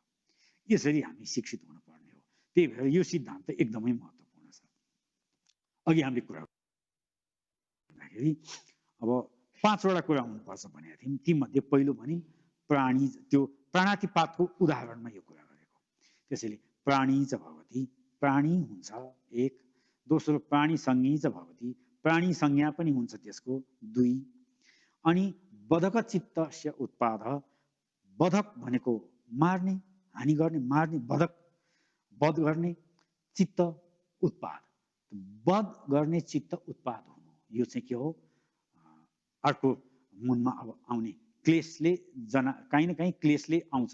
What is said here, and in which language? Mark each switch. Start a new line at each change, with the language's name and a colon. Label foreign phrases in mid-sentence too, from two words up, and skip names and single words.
Nepali: यसरी हामी शिक्षित हुनुपर्ने हो। त्यही भएर यो सिद्धान्त एकदमै महत्त्वपूर्ण छ। अघि हामीले कुरा गर्दाखेरि अब 5वटा कुरा हुनुपर्छ भनेका थियौँ। तीमध्ये पहिलो भने प्राणी, त्यो प्राणातिपातको उदाहरणमा यो कुरा गरेको। त्यसैले
Sanskrit: प्राणी च भवति,
Nepali: प्राणी हुन्छ एक। दोस्रो
Sanskrit: प्राणी संज्ञी च भवति,
Nepali: प्राणी संज्ञा पनि हुन्छ त्यसको 2। अनि
Sanskrit: बधक चित्तस्य उत्पाद,
Nepali: बधक भनेको मार्ने, हानि गर्ने, मार्ने, बधक वध गर्ने, चित्त उत्पाद, वध गर्ने चित्त उत्पाद हुनु, यो चाहिँ के हो? अर्को मनमा अब आउने क्लेशले काहीँ न काहीँ क्लेशले आउँछ।